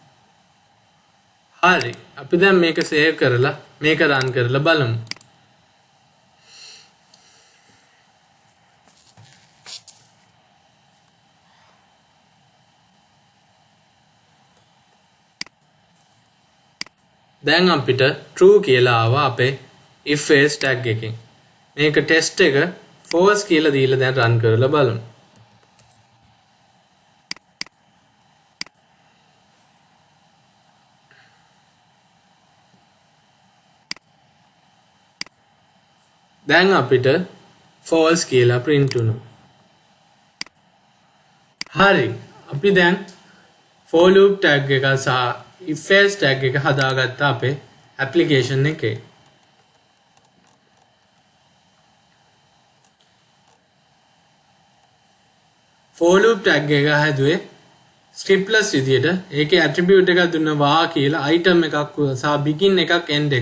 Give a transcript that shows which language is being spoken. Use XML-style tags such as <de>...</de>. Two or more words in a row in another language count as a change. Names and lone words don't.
<si>හරි. අපි දැන් මේක save කරලා මේක run කරලා බලමු. දැන් අපිට true කියලා ආවා අපේ</si> <en>if else tag</en> <si>එකෙන්. මේක test එක false කියලා දීලා දැන් run කරලා බලමු. දැන් අපිට false කියලා print වුණා. හරි. අපි දැන්</si> <en>for loop tag</en> <si>එක සහ</si> <en>if else tag</en> <si>එක හදාගත්තා අපේ application එකේ.</si> <en>for loop tag</en> <si>එක හැදුවේ scriptless විදියට. ඒකේ attribute එකක් දුන්නා වා කියලා item එකක් සහ begin එකක් end එකක්.</si>